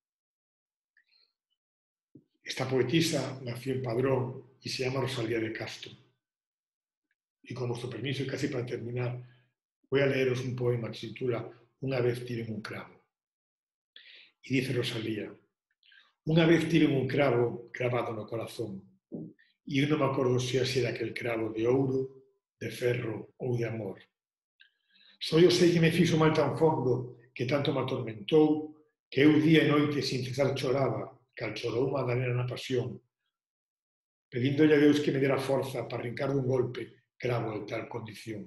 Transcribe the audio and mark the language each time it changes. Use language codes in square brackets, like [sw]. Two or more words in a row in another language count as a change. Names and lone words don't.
[es] Esta poetisa nació en Padrón y se llama Rosalía de Castro. Y con vuestro permiso, y casi para terminar, voy a leeros un poema que se titula Una vez tiré un clavo. Y dice Rosalía: [gl] una vez tiré un clavo cravado no corazón, e eu non me acordo se era aquel cravo de ouro, de ferro ou de amor. Só eu sei que me fixo mal tan fondo, que tanto me atormentou, que eu día e noite sin cesar choraba, cal chorou Madalena na pasión, pedíndole a Deus que me dera forza para arrincar dun golpe cravo de tal condición.